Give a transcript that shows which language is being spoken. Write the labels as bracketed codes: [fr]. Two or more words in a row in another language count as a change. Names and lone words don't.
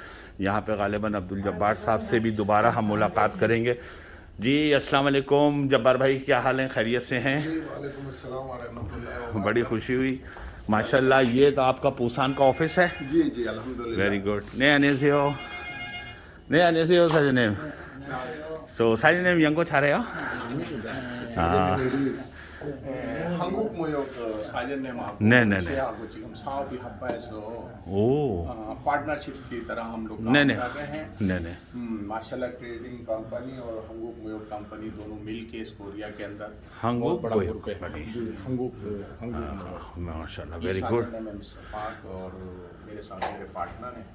[hi] यहाँ पे गालिबन अब्दुल जब्बार साहब से भी दोबारा हम मुलाकात करेंगे। जी [ar] السلام عليكم [hi] जब्बार भाई, क्या हाल है, खैरियत से हैं? जी [ar] وعليكم السلام ورحمة الله. [hi] बड़ी खुशी हुई माशाल्लाह। ये तो आपका पूसान का ऑफिस है? जी जी अल्हम्दुलिल्लाह। [en] very good. [ko] ने 안녕하세요. 네 안녕하세요 사장님. So 사장님 연고 잘해요? 한국 무역 사장님하고 네네네. 제하고 지금 사업이 합해서 오 [hi] पार्टनरशिप की तरह हम लोग काम [ko] 네네 [hi] कर रहे हैं। [ko] 네네 [hi] माशाल्लाह [en] trading company [hi] और हंगुक मुयोग कंपनी दोनों मिल के इस कोरिया के अंदर हंगुक बहुत बड़ा मुयोग ग्रुप है। कंपनी। जी हंगुक मुयोग माशाल्लाह ये वेरी साथ गुड में मैं मिस्टर पाक और मेरे साथ मेरे पार्टनर हैं।